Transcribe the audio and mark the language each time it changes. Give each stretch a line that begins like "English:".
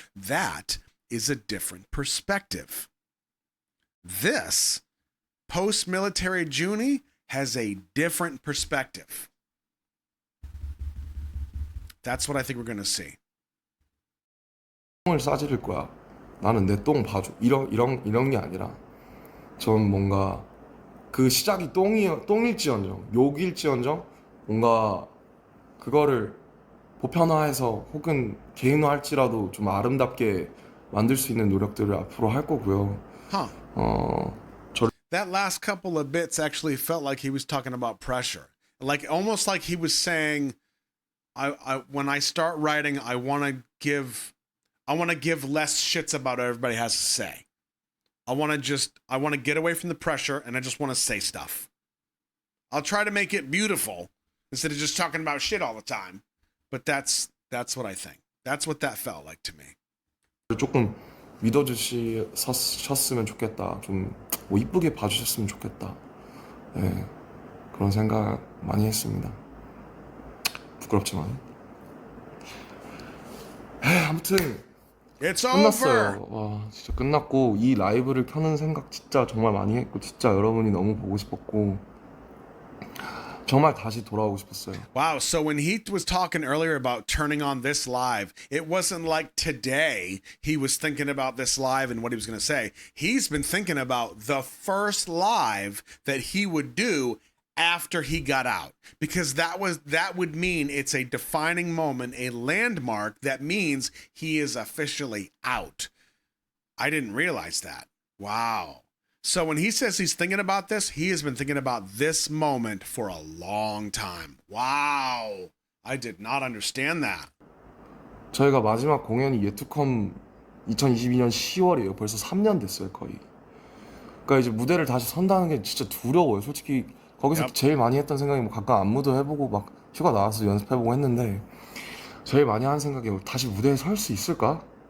English: That is a different perspective. This post-military Junie has a different perspective. That's what I think we're going to see.
Korean: 똥을 싸지를 거야. 나는 내 똥 봐줘. 이런 게 아니라 전 뭔가 그 시작이 똥일지언정 욕일지언정 뭔가 그거를 보편화해서 혹은 개인화할지라도 좀 아름답게 만들 수 있는 노력들을 앞으로 할 거고요.
English: Huh. That last couple of bits actually felt like he was talking about pressure. Like almost like he was saying, when I start writing, I want to give less shits about what everybody has to say. I want to get away from the pressure and I just want to say stuff. I'll try to make it beautiful instead of just talking about shit all the time. But that's what I think. That's what that felt like to me.
Korean: 조금 믿어주셨으면 좋겠다. 좀 뭐 이쁘게 봐주셨으면 좋겠다. 네, 그런 생각 많이 했습니다. 부끄럽지만. 아무튼
English: It's
Korean: 끝났어요.
English: over.
Korean: 와, 진짜 끝났고 이 라이브를 켜는 생각 진짜 정말 많이 했고 진짜 여러분이 너무 보고 싶었고 정말 다시 돌아오고 싶었어요.
English: Wow. So when he was talking earlier about turning on this live, it wasn't like today he was thinking about this live and what he was going to say. He's been thinking about the first live that he would do after he got out, because that would mean it's a defining moment, a landmark that means he is officially out. I didn't realize that. Wow. So when he says he's thinking about this, he has been thinking about this moment for a long time. Wow. I did not understand that.
Korean: 저희가 마지막 공연이 예투컴 2022년 10월이에요. 벌써 3년 됐어요, 거의. 그러니까 이제 무대를 다시 선다는 게 진짜 두려워요. 솔직히 거기서
English: Yep.
Korean: 제일 많이 했던 생각이 뭐 가끔 안무도 해보고 막 휴가 나와서 연습해보고 했는데 제일 많이 하는 생각이 다시 무대에 설 수 있을까?